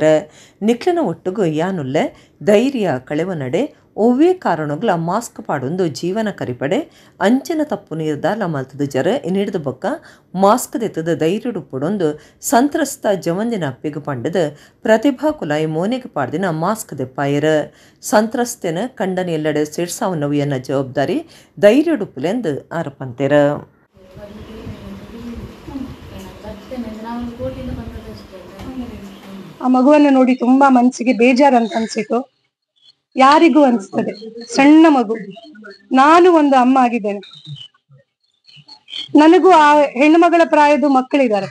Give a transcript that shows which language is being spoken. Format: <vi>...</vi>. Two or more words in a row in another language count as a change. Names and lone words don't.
<tcy>ನಿಕ್ಲನ ಒಟ್ಟುಗು ಯಾನುಲ್ಲೆ ಧೈರ್ಯ ಕಳೆವ ನಡೆ ಒವ್ವೇ ಕಾರಣಗಳ ಮಾಸ್ಕ್ ಪಾಡೊಂದು ಜೀವನ ಕರಿಪಡೆ ಅಂಚಿನ ತಪ್ಪು ನಿರ್ಧಾರ ಮಲ್ತದ ಜರ ಇನ್ನಿಡ್ದ ಬೊಕ್ಕ ಮಾಸ್ಕ್ ದೆತ್ತದ ಧೈರ್ಯಡು ಪುಡೊಂದು ಸಂತ್ರಸ್ತ ಜವಂದಿನ ಅಪ್ಪಿಗೆ ಪಂಡದ ಪ್ರತಿಭಾ ಕುಲಾಯಿ ಮೋನೆಗೆ ಪಾಡ್ದಿನ ಮಾಸ್ಕ್ ದೆಪ್ಪಾಯರ. ಸಂತ್ರಸ್ತನ ಕಂಡನ ಎಲ್ಲೆಡೆ ಸಿಡ್ಸಾವನವಿಯನ್ನ ಜವಾಬ್ದಾರಿ ಧೈರ್ಯಡು ಪುಲೆಂದು ಆರಪಂತೆರ.</tcy> <kn>ಆ ಮಗುವನ್ನು ನೋಡಿ ತುಂಬಾ ಮನಸ್ಸಿಗೆ ಬೇಜಾರಂತ ಅನ್ಸಿತು. ಯಾರಿಗೂ ಅನ್ಸ್ತದೆ, ಸಣ್ಣ ಮಗು. ನಾನು ಒಂದು ಅಮ್ಮ ಆಗಿದ್ದೇನೆ, ನನಗೂ ಆ ಹೆಣ್ಣು ಮಗಳ ಪ್ರಾಯದ ಮಕ್ಕಳಿದ್ದಾರೆ.</kn>